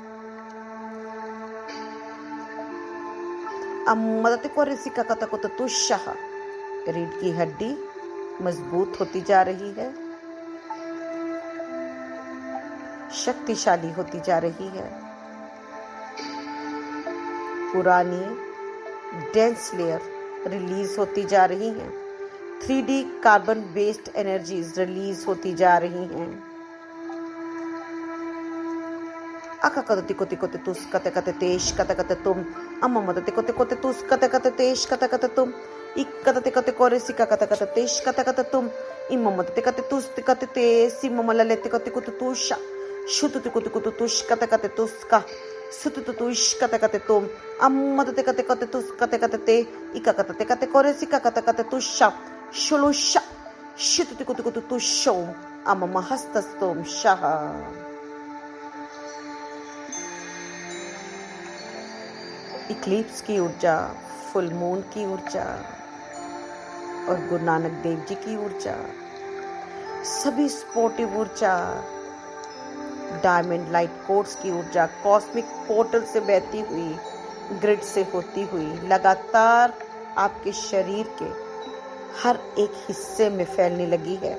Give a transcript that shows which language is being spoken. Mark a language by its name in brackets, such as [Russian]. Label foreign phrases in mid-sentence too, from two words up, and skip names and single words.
[Hindi] मदद को रिसिका कता को तो शाह, रीढ़ की हड्डी मजबूत होती जा रही है, शक्तिशाली होती जा रही है। पुरानी [English] dense layer [Hindi] रिलीज होती जा रही हैं, [English] 3D carbon based energies [Hindi] रिलीज होती जा रही हैं। अका कते कोते कोते तुस कते कते तेश कते कते तुम अम्मा मदते कोते कोते तुस कते कते तेश कते कते तुम इक कते कते कोरे सिका कते कते तेश कते कते तुम इम्मा मदते कते तुस कते ते सिम्मा मलले कोते कोते तुशा शुतु कोते कोते तुश कते कते तुस का सुतु तुश कते कते तुम अम्मा मदते कते कते तुस कते कते ते इका कते कते कोरे सिका कते कते तुशा शुलुशा शुतु कोते कोते तुशो अम्मा हस्तस्तोम शाह। इक्लिप्स की ऊर्जा, [English] full moon [Hindi] की ऊर्जा और गुरु नानक देव जी की ऊर्जा, सभी स्पोर्टिव ऊर्जा, [English] diamond light codes [Hindi] की ऊर्जा [English] cosmic portal [Hindi] से बहती हुई, ग्रिड से होती हुई लगातार आपके शरीर के हर एक हिस्से में फैलने लगी है।